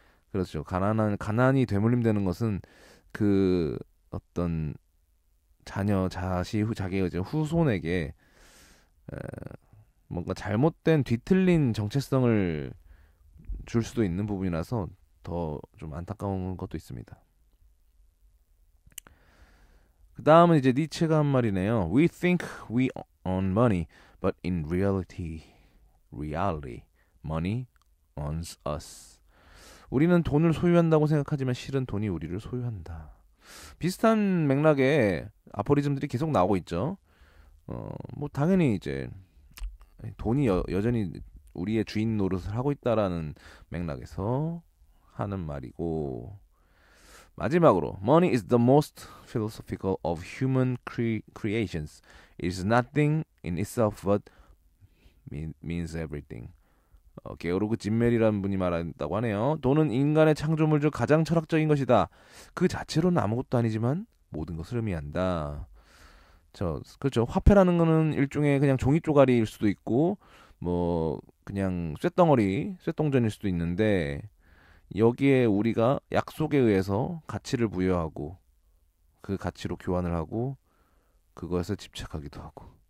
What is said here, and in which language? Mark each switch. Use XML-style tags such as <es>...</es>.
<ko>그렇죠. 가난이 되물림되는 것은 그 어떤 자기의 이제 후손에게 에, 뭔가 잘못된 뒤틀린 정체성을 줄 수도 있는 부분이라서 더 좀 안타까운 것도 있습니다. 그 다음은 이제 니체가 한 말이네요.</ko> <en>We think we own money, but in reality, money owns us.</en> <ko>우리는 돈을 소유한다고 생각하지만 실은 돈이 우리를 소유한다. 비슷한 맥락의 아포리즘들이 계속 나오고 있죠. 뭐 당연히 이제 돈이 여전히 우리의 주인 노릇을 하고 있다라는 맥락에서 하는 말이고, 마지막으로</ko> <en>Money is the most philosophical of human creations. It is nothing in itself but means everything.</en> <ko>게오르그 짐멜이라는 분이 말한다고 하네요. 돈은 인간의 창조물 중 가장 철학적인 것이다. 그 자체로는 아무것도 아니지만 모든 것을 의미한다. 그렇죠. 화폐라는 거는 일종의 그냥 종이 쪼가리일 수도 있고, 뭐 그냥 쇳덩전일 수도 있는데, 여기에 우리가 약속에 의해서 가치를 부여하고 그 가치로 교환을 하고 그것에 집착하기도 하고.</ko>